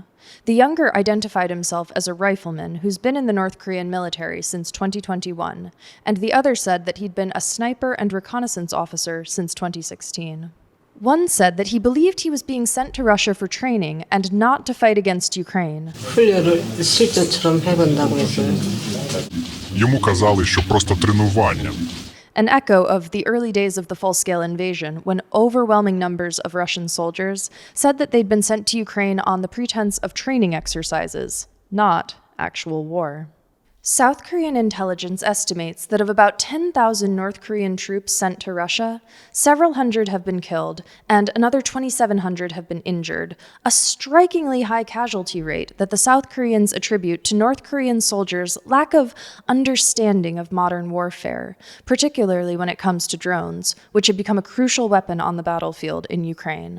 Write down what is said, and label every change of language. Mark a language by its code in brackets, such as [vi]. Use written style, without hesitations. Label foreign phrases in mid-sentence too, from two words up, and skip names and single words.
[en] The younger identified himself as a rifleman who's been in the North Korean military since 2021, and the other said that he'd been a sniper and reconnaissance officer since 2016. One said that he believed he was being sent to Russia for training and not to fight against Ukraine. [ko] 훈련을 실전처럼 해본다고 했어요. [uk] Йому казали, що просто тренування. [en] An echo of the early days of the full-scale invasion, when overwhelming numbers of Russian soldiers said that they'd been sent to Ukraine on the pretense of training exercises, not actual war. South Korean intelligence estimates that of about 10,000 North Korean troops sent to Russia, several hundred have been killed and another 2,700 have been injured, a strikingly high casualty rate that the South Koreans attribute to North Korean soldiers' lack of understanding of modern warfare, particularly when it comes to drones, which have become a crucial weapon on the battlefield in Ukraine.